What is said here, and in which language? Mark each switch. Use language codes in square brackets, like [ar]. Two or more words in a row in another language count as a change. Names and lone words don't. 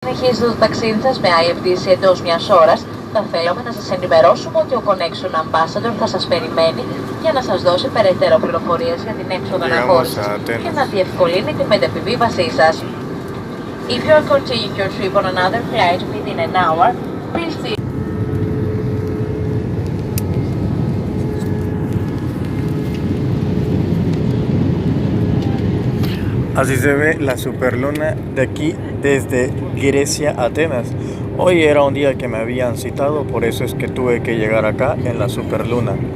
[el] Συνεχίζετε το ταξίδι σας με IFDC εντός μιας ώρας. Θα θέλαμε να σας ενημερώσουμε ότι ο [en] Connection Ambassador [el] θα σας περιμένει για να σας δώσει περαιτέρω πληροφορίες για την έξοδο αναχώρησης και να διευκολύνει τη μετεπιβίβασή σας. [en] If you are continuing your trip on another flight within an hour, please see. [es] Así se ve la superluna de aquí desde Grecia a Atenas. Hoy era un día que me habían citado, por eso es que tuve que llegar acá en la superluna.